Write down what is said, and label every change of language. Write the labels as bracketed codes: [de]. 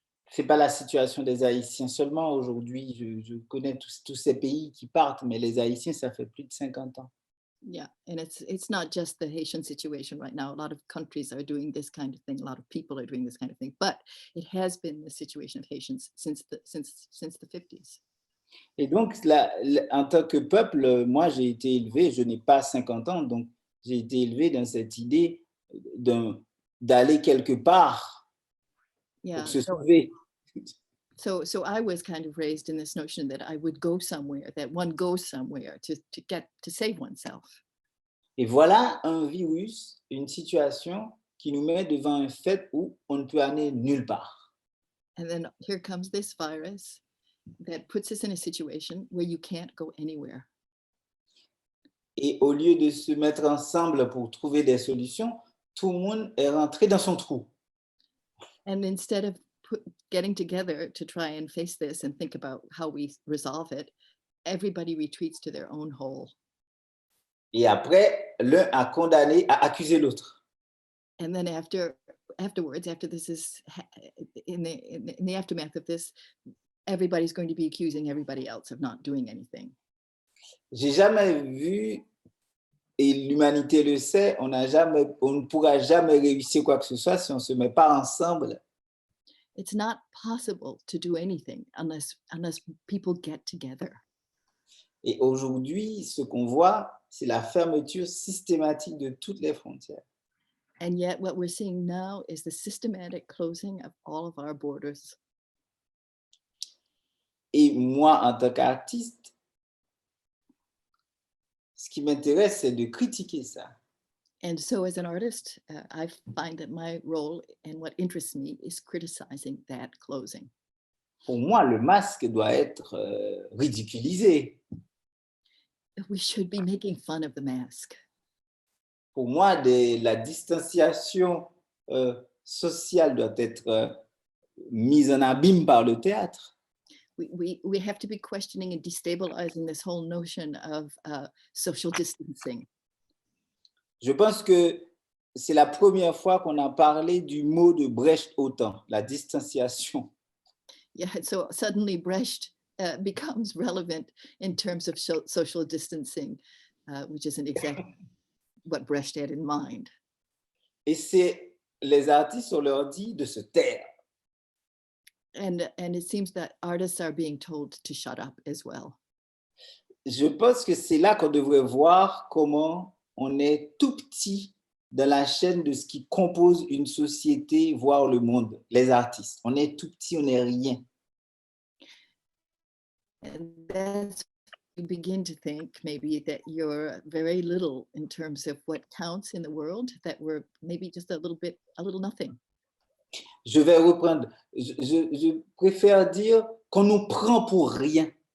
[fr] C'est pas la situation des Haïtiens seulement. Aujourd'hui, je connais tous ces pays qui partent, mais les Haïtiens, ça fait plus de 50 ans. [en] Yeah, and it's not just the Haitian situation right now. A lot of countries are doing this kind of thing. A lot of people are doing this kind of thing. But it has been the situation of Haitians since the 50s. [fr] Et donc, en tant que peuple, moi, j'ai été élevé, je n'ai pas 50 ans, donc j'ai été élevé dans cette idée d'aller quelque part [en] Yeah. [fr] pour se sauver. [en] So I was kind of raised in this notion that I would go somewhere, that one goes somewhere to save oneself. [fr] Et voilà un virus, une situation qui nous met devant un fait où on ne peut aller nulle part. [en] And then here comes this virus that puts us in a situation where you can't go anywhere. [fr] Et au lieu de se mettre ensemble pour trouver des solutions, tout le monde est rentré dans son trou. [en] And instead of getting together to try and face this and think about how we resolve it, everybody retreats to their own hole. [fr] Et après, l'un a condamné, a accusé l'autre. [en] And then afterwards, after this is in the aftermath of this, everybody's going to be accusing everybody else of not doing anything. [fr] J'ai jamais vu, et l'humanité le sait, on ne pourra jamais réussir quoi que ce soit si on ne se met pas ensemble. [en] It's not possible to do anything unless people get together. [fr] Et aujourd'hui, ce qu'on voit, c'est la fermeture systématique de toutes les frontières. [en] And yet what we're seeing now is the systematic closing of all of our borders. [fr] Et moi, en tant qu'artiste, ce qui m'intéresse, c'est de critiquer ça. [en] And so as an artist, I find that my role and what interests me is criticizing that closing. [fr] Pour moi, le masque doit être ridiculisé. [en] We should be making fun of the mask. [fr] Pour moi, la distanciation sociale doit être mise en abîme par le théâtre. [en] We have to be questioning and destabilizing this whole notion of social distancing. [fr] Je pense que c'est la première fois qu'on a parlé du mot de Brecht autant, la distanciation. [en] Yeah, so suddenly Brecht becomes relevant in terms of social distancing, which isn't exactly what Brecht had in mind. [fr] Et c'est les artistes, on leur dit de se taire. [en] And it seems that artists are being told to shut up as well. [fr] Je pense que c'est là qu'on devrait voir comment on est tout petit dans la chaîne de ce qui compose une société, voire le monde, les artistes. On est tout petit, on n'est rien. [en] And that's you begin to think maybe that you're very little in terms of what counts in the world, that we're maybe just a little nothing. [fr] Je vais reprendre. Je préfère dire qu'on nous prend pour rien.